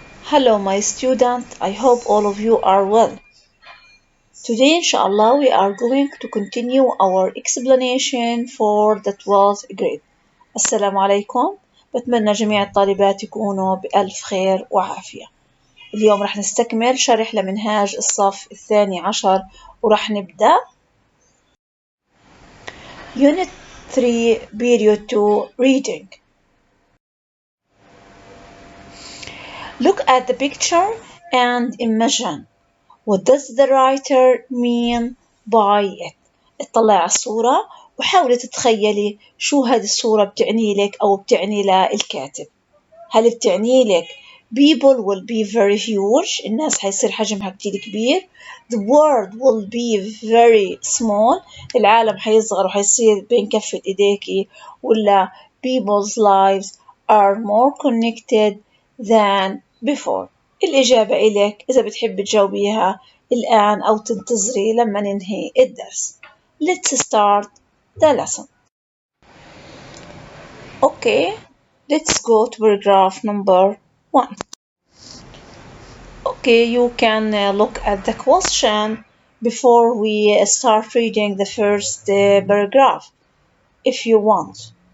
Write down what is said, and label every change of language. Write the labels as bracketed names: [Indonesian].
[English] Hello my student, I hope all of you are well. Today inshallah we are going to continue our explanation for the 12th grade. [Arabic] السلام عليكم، بتمنى جميع الطالبات يكونوا بألف خير وعافية. اليوم رح نستكمل شرح لمنهاج الصف الثاني عشر ورح نبدأ Unit 3 Period 2 Reading. [English] Look at the picture and imagine. What does the writer mean by it? [Arabic] اطلع على الصورة وحاولي تتخيلي شو هذه الصورة بتعني لك أو بتعني للكاتب. هل بتعني لك [English] people will be very huge، [Arabic] الناس حيصير حجمها كتير كبير. [English] The world will be very small، [Arabic] العالم حيصغر وحيصير بين كفة إيديكي. ولا [English] people's lives are more connected than before. [Arabic] الإجابة إلك إذا بتحب تجاوبيها الآن أو تنتظري لما ننهي الدرس. [English] Let's start the lesson. Okay, let's go to paragraph number 1. Okay, you can look at the question before we start reading the first paragraph if you want.